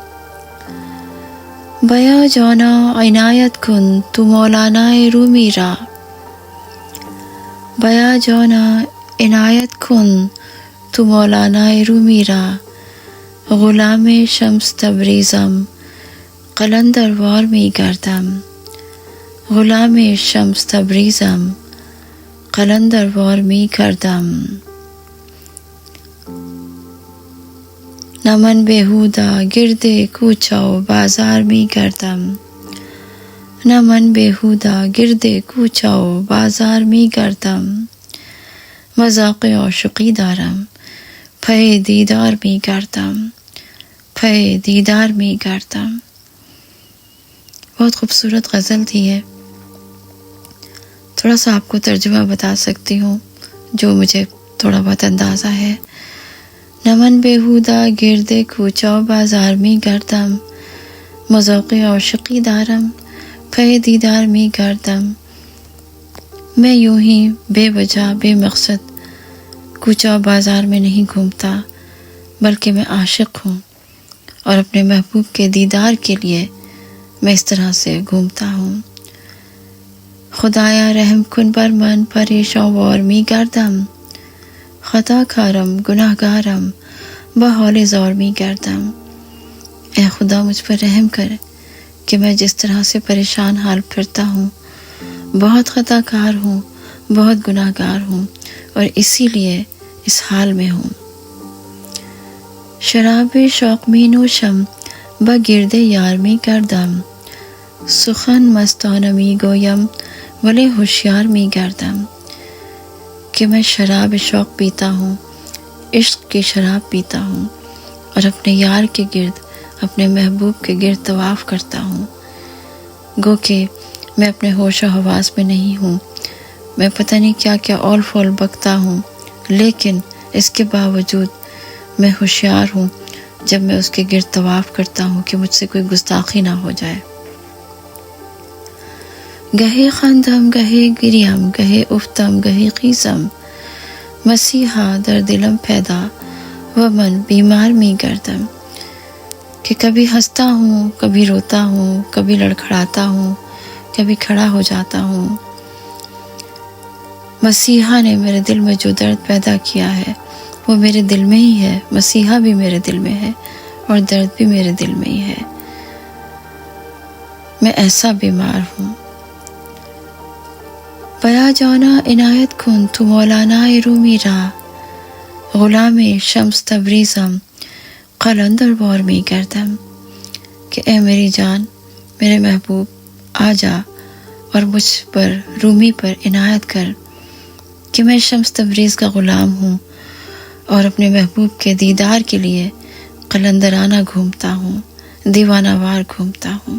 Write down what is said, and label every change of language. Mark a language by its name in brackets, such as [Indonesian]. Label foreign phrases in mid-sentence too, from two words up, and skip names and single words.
[Persian] بیا جانا عنایت کن تو مولانا رومی را، بیا جانا عنایت کن تو مولانا رومی را، غلام شمس تبریزم قلندر وار می گردم، غلام شمس تبریزم قلندر وار می گردم، نہ من بیہودہ گردے کوچہ و بازار می گردم، نہ من بیہودہ گردے کوچہ و بازار می گردم، مذاق عاشقی دارم پے دیدار می گردم، پے دیدار می گردم۔ [Urdu] بہت خوبصورت غزل تھی ہے۔ تھوڑا سا آپ کو ترجمہ بتا سکتی ہوں جو مجھے تھوڑا بہت اندازہ ہے۔ [Persian] نہ من بیہودہ گردے کوچہ و بازار می گردم، مذاق عاشقی دارم پے دیدار می گردم، [Urdu] میں یوں ہی بے وجہ بے مقصد کوچہ و بازار میں نہیں گھومتا بلکہ میں عاشق ہوں اور اپنے محبوب کے دیدار کے لیے میں اس طرح سے گھومتا ہوں، [Persian] خدایا رحم کن بر من پریشان وار می گردم، خطا کارم گناہ گارم بحال زار می گردم، [Urdu] اے خدا مجھ پر رحم کر کہ میں جس طرح سے پریشان حال پھرتا ہوں، بہت خطا کار ہوں، بہت گناہ گار ہوں اور اسی لیے اس حال میں ہوں، [Persian] شراب شوق می نوشم بگرد یار می گردم، سخن مستانه می گویم ولی ہوشیار می گردم، [Urdu] کہ میں شراب شوق پیتا ہوں، عشق کی شراب پیتا ہوں اور اپنے یار کے گرد، اپنے محبوب کے گرد طواف کرتا ہوں، گو کہ میں اپنے ہوش و حواس میں نہیں ہوں، میں پتہ نہیں کیا کیا اول فول بکتا ہوں، لیکن اس کے باوجود میں ہوشیار ہوں جب میں اس کے گرد طواف کرتا ہوں کہ مجھ سے کوئی گستاخی نہ ہو جائے۔ [Persian] گہے خندم گہے گریم گہے افتم گہے خیزم، مسیحا در دلم پیدا و من بیمار می گردم، [Urdu] کہ کبھی ہنستا ہوں، کبھی روتا ہوں، کبھی لڑکھڑاتا ہوں، کبھی کھڑا ہو جاتا ہوں، مسیحا نے میرے دل میں جو درد پیدا کیا ہے وہ میرے دل میں ہی ہے، مسیحا بھی میرے دل میں ہے اور درد بھی میرے دل میں ہی ہے۔ میں ایسا بیمار ہوں۔ [Persian] بیا جانا عنایت کن تو مولانا رومی را، غلام شمس تبریزم قلندر بار می گردم، [Urdu] کہ اے میری جان، میرے محبوب آ جا اور مجھ پر رومی پر عنایت کر کہ میں شمس تبریز کا غلام ہوں اور اپنے محبوب کے دیدار کے لیے قلندرانہ گھومتا ہوں، دیوانہ وار گھومتا ہوں۔